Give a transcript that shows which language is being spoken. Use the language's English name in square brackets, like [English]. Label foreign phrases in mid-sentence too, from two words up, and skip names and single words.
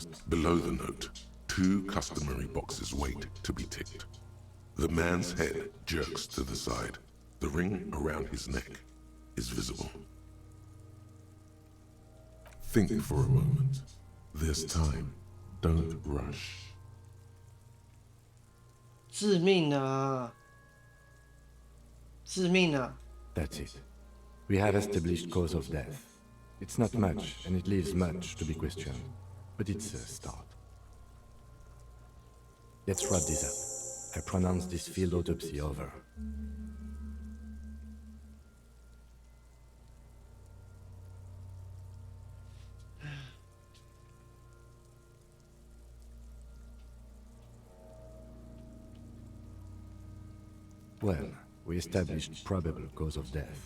[English] Below the note, 2 customary boxes wait to be ticked. The man's head jerks to the side. The ring around his neck is visible. Think for a moment. There's time. Don't rush. [Chinese] 致命啊！致命啊！ [English] That's it. We have established cause of death. It's not much, and it leaves much to be questioned. But it's a start. Let's wrap this up. I pronounce this field autopsy over. Well, we established probable cause of death.